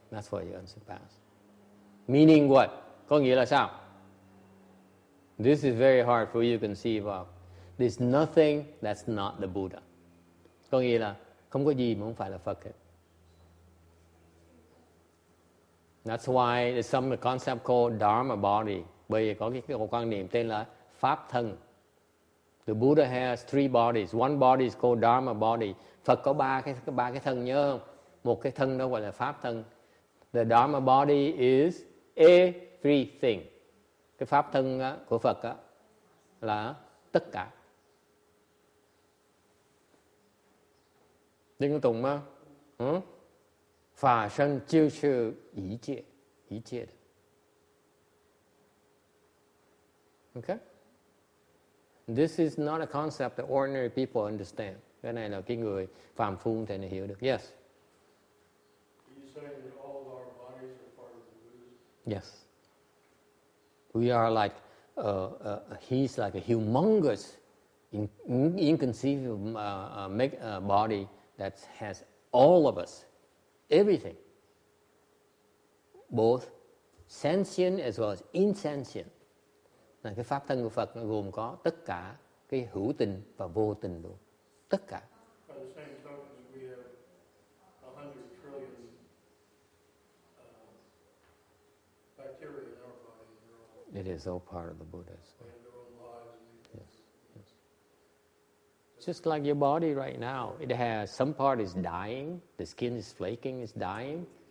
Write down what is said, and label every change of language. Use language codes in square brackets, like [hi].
[en] That's why you're unsurpassed. Meaning what? [vi] Có nghĩa là sao? [en] This is very hard for you to conceive of. There's nothing that's not the Buddha. [vi] Có nghĩa là không có gì mà không phải là Phật hết. [en] That's why there's some concept called Dharma body. [vi] Bởi vì có cái quan niệm tên là Pháp thân. [en] The Buddha has three bodies. One body is called Dharma body. [vi] Phật có ba cái thân, nhớ không? Một cái thân đó gọi là Pháp thân. [en] The Dharma body is everything. [vi] Cái Pháp thân của Phật là tất cả. Đinh có tùng mà. Phà sân chiêu sư ý chế. Okay? [en] This is not a concept that ordinary people understand. [vi] Cái này là cái người phàm phu không thể nào hiểu được. [en] Yes. Are you saying that all of our bodies are part of the Buddhism? Yes. We are like, he's like a humongous, inconceivable body that has all of us, everything, both sentient as well as insentient. [vi] Là cái pháp thân của Phật nó gồm có tất cả cái hữu tình và vô tình luôn, tất cả. [en] By the same token, we have 100 trillion bacteria in our body. It is all part of the Buddha. They have their own lives. Yes, yes. Just like your body right now, it has some part is dying, the skin is flaking, is dying.